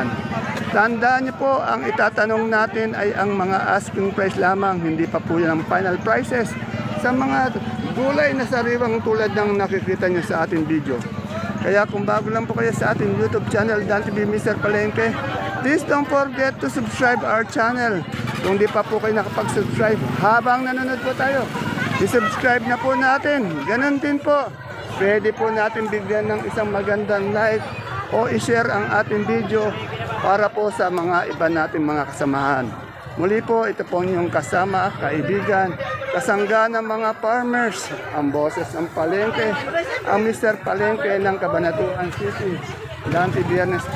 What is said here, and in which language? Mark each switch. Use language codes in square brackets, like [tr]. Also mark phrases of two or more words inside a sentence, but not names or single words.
[tl] Tandaan niyo po, ang itatanong natin ay ang mga [en] asking price [tl] lamang, hindi pa po yan ang [en] final prices [tl] sa mga gulay na sariwang tulad ng nakikita niyo sa ating video. Kaya kung bago lang po kayo sa ating [en] YouTube channel, [tl] Dan TV Mr. Palengke, [en] please don't forget to subscribe our channel. [tl] Kung di pa po kayo nakapag-subscribe, habang nanonood po tayo, i-subscribe na po natin. Ganon din po, pwede po natin bigyan ng isang magandang like o i-share ang ating video para po sa mga iba nating mga kasamahan. Muli po, ito po yung kasama, kaibigan, kasangga ng mga farmers, ang boses ng palengke, ang Mr. Palengke ng Cabanatuan City. Dante Biernes po.